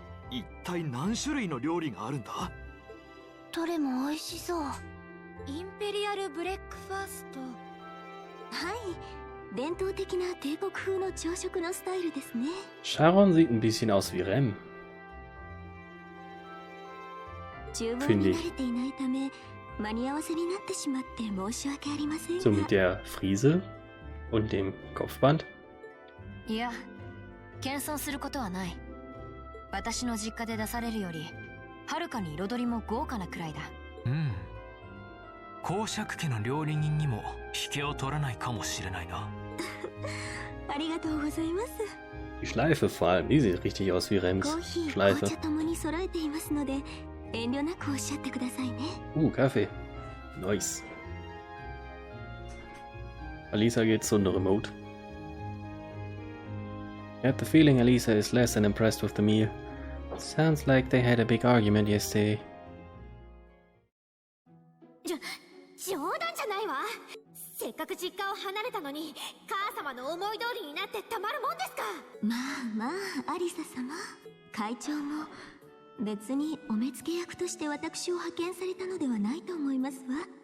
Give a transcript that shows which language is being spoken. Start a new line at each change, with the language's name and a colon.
Japanese: 一体何種類の料理があるんだ？どれも美味しそう。インペリアルブレックファースト。はい、伝統的な帝国風の朝食のスタイルですね。
German: Sharon sieht ein bisschen aus wie Rem.
Japanese: 厨房に慣れていないため、間に合わせになってしまって申し訳ありませんが。
German: So mit der Frise und dem Kopfband?
Japanese: いや、謙遜することはない。私の実家で出されるよりはるかに彩りも豪華なくらいだ。うん。公爵家の料理人にも引けを取らないかもしれないな。ありがとうございます。
German: Die Schleife vor allem, die sieht richtig aus wie Rems
Japanese: コーヒー、
German: Schleife.
Japanese: 紅茶ともに揃えていますので、遠慮なくおっしゃってくださいね。
German: Kaffee. Nice. Alisa geht zu einer Remote.
English: I have the feeling Alisa is less than impressed with the meal. Sounds like they had a big argument yesterday.
Japanese: 冗談じゃないわ。せっかく実家を離れたのに母様の思い通りになってたまるもんですか。まあアリサ様、会長も別にお目付け役として私を派遣されたのではないと思いますわ。